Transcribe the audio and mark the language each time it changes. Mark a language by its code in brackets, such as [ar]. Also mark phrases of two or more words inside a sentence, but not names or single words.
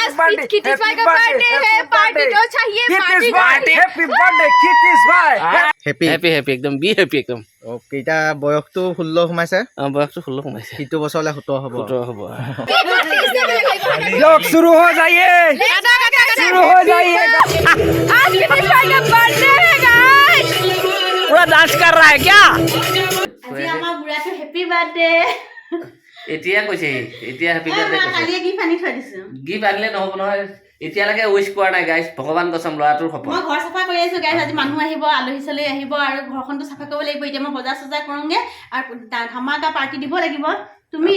[hi] किटिस भाई का बर्थडे है पार्टी तो चाहिए पार्टी [en] happy birthday [hi] किटिस भाई [as] হেপী হেপী হেপী একদম [en] be happy [as] একদম অ'কে এতিয়া বয়সটো 16 সোমাইছে বয়সটো 16 সোমাইছে সিটো বছৰলৈ 17 হ'ব 17 হ'ব [hi] लोग शुरू हो जाइए शुरू हो जाइए आज किटिस भाई का बर्थडे है गाइस पूरा डांस कर रहा है क्या [as] আজি আমাৰ বুঢ়াটো [en] happy birthday [as] এতিয়া কৈছে এতিয়া [en] happy birthday [as] কালিয়ে গিফ্ট আনি থৈ দিছো গিফ্ট আনিলে নহ'ব নহয় এতিয়ালৈকে উইশ কৰা নাই গাইছ ভগৱান কসম ল'ৰাটোৰ সপোন মই ঘৰ চাফা কৰি আছো গাইছ আজি মানুহ আহিব আলহী চলহী আহিব আৰু ঘৰখনটো চাফা কৰিব লাগিব এতিয়া মই বজাৰ চজাৰ কৰোঁগে আৰু ধামাকা পাৰ্টি দিব লাগিব তুমি